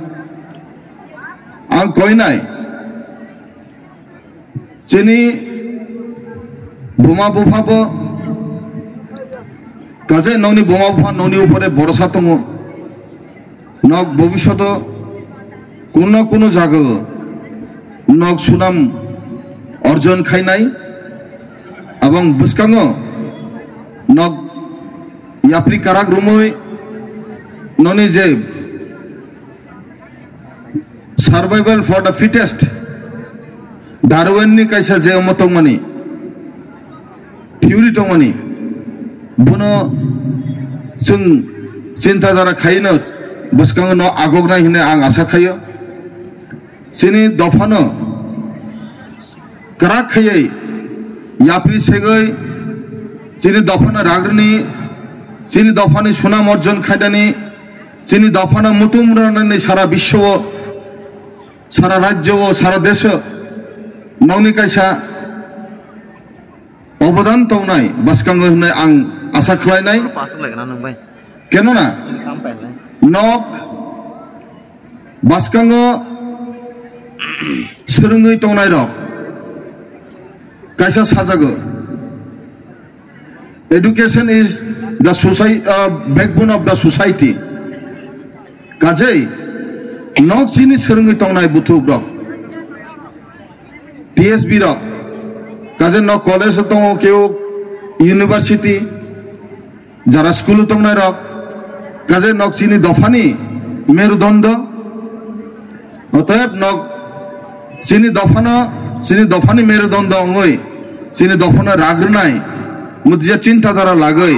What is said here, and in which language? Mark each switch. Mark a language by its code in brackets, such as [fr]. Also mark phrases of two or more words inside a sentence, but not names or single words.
[brx] आं कयनाय जिनि बोमा बुफाबो काजे नौनि बोमा बुफा नौनि उपरे भरोसा दङ नक भबिष्यत कोनो कोनो जागो नक सुनाम अर्जन खायनाय এবং बुसकाङो नक याप्रि काराक रुमै नौनि जे [en] survival for the fittest [brx] डार्विननि कायसा जे मतंगमानि थिउरि दंमानि बुनो जों चिन्ताधारा खायनो बुसकाङो न आगगनाय होनना आं आसा खायो जिनि दफानो करा खायै याप्रि सेगै जिनि दफानो राग्रनि जिनि दफानि सुनाम अर्जन खायदानि जिनि दफानो मुतुमरानानै सारा विश्व सारा राज्य सारा देश नौनि कायसा अबदान तौनाय बासकाङो होननाय आं आसा खालायनाय केनना नक baskango serungui tongnai rok kaisa sajago. [en] Education is the society, backbone of the society. [brx] Kajai nok chini serungui tongnai butu rok TSB rok kaje nok college tongo keu university jara school tongnai rok kaje nok chini dofani merudondo oteb nok chini dofani merudondo ongoi chini dofana ragrnai mudja cinta dara lagai